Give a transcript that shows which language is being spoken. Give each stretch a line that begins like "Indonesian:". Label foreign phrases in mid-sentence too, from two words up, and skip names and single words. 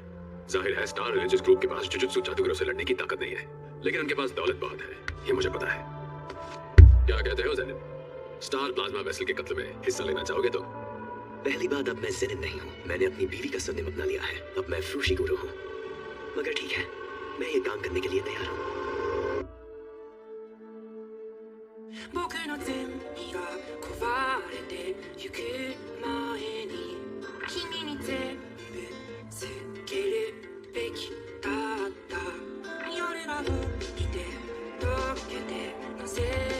Hindi: जाहिर है स्टार रिलीजियस ग्रुप के पास जुजुत्सु जादूगरों से लड़ने की ताकत नहीं है, लेकिन उनके पास दौलत बहुत है, ये मुझे पता है। क्या कहते हो ज़ेनिन? स्टार प्लाज्मा वेसल के कत्ल में हिस्सा लेना चाहोगे तो? पहली बात, अब मैं ज़ेनिन नहीं हूँ। मैंने अपनी बीवी का सरनेम अपना लिया है। अब मैं फुशिगुरु हूँ। मगर ठीक है, मैं ये काम करने के लिए तैयार हूँ।
Japanese: 僕の全身が壊れてゆく前に君に全部つけるべきだった夜がもう来て溶けてなぜ